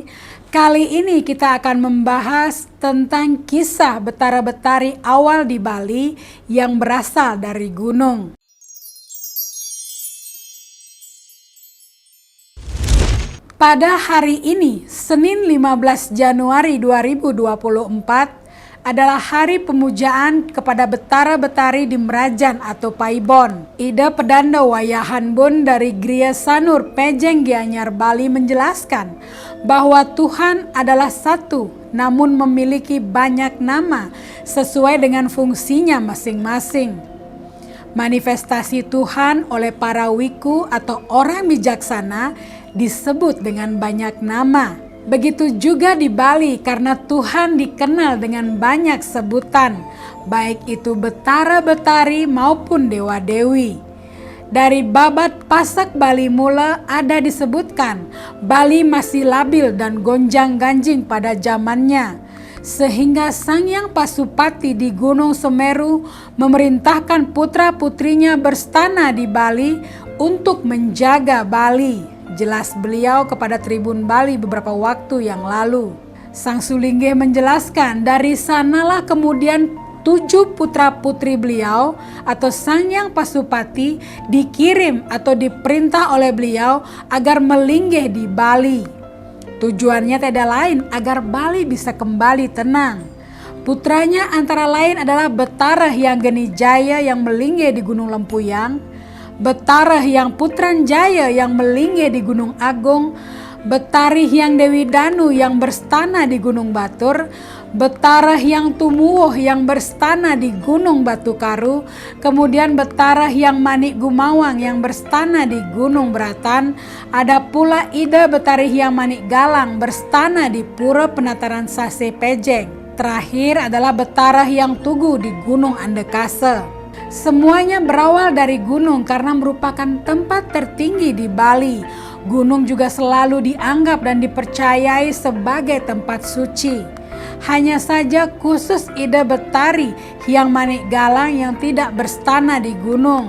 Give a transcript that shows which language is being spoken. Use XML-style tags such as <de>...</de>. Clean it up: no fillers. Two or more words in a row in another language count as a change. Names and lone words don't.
<id>Kali ini kita akan membahas tentang kisah Betara-Betari awal di Bali yang berasal dari gunung. Pada hari ini, Senin 15 Januari 2024, adalah hari pemujaan kepada Betara-Betari di Merajan atau Paibon. Ida Pedanda Wayahanbun dari Gria Sanur Pejeng Gianyar Bali menjelaskan bahwa Tuhan adalah satu, namun memiliki banyak nama sesuai dengan fungsinya masing-masing. Manifestasi Tuhan oleh para wiku atau orang bijaksana disebut dengan banyak nama. Begitu juga di Bali karena Tuhan dikenal dengan banyak sebutan, baik itu Betara-Betari maupun Dewa-Dewi. Dari Babat Pasak Bali Mula ada disebutkan Bali masih labil dan gonjang-ganjing pada zamannya, sehingga Sangyang Pasupati di Gunung Semeru memerintahkan putra-putrinya berstana di Bali untuk menjaga Bali. Jelas beliau kepada Tribun Bali beberapa waktu yang lalu. Sang Sulinggih menjelaskan dari sanalah kemudian 7 putra-putri beliau atau Sangyang Pasupati dikirim atau diperintah oleh beliau agar melinggih di Bali. Tujuannya tidak lain agar Bali bisa kembali tenang. Putranya antara lain adalah Betara Hyang Geni Jaya yang melinggih di Gunung Lempuyang, Betara Hyang Putran Jaya yang melinggih di Gunung Agung, Betari Hyang Dewi Danu yang berstana di Gunung Batur, Betara Hyang Tumuwuh yang berstana di Gunung Batu Karu, kemudian Betara Hyang Manik Gumawang yang berstana di Gunung Beratan, ada pula Ida Betari Hyang Manik Galang berstana di Pura Penataran Sase Pejeng. Terakhir adalah Betara Hyang Tugu di Gunung Andekase. Semuanya berawal dari gunung karena merupakan tempat tertinggi di Bali. Gunung juga selalu dianggap dan dipercayai sebagai tempat suci. Hanya saja khusus Ida Betari Hyang Manik Galang yang tidak berstana di gunung.</id>